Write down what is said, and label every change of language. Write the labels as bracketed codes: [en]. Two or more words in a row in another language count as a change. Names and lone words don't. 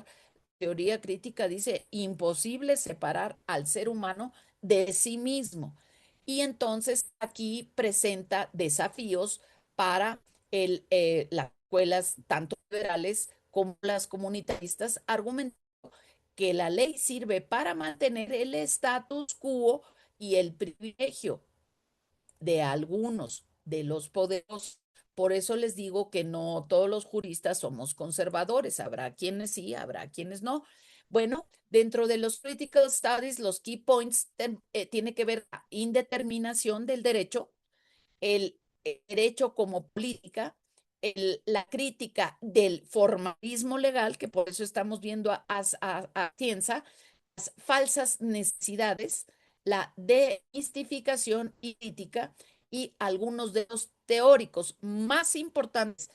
[es] Teoría crítica dice imposible separar al ser humano de sí mismo. Y entonces aquí presenta desafíos para las escuelas, tanto liberales como las comunitaristas, argumentando que la ley sirve para mantener el [la] status quo [es] y el privilegio de algunos de los poderosos. Por eso les digo que no todos los juristas somos conservadores. Habrá quienes sí, habrá quienes no. Bueno, dentro de los [en] critical studies, [es] los [en] key points [es] tiene que ver la indeterminación del derecho, el derecho como política, la crítica del formalismo legal, que por eso estamos viendo a Tienza, las falsas necesidades, la demistificación crítica y algunos de los teóricos más importantes.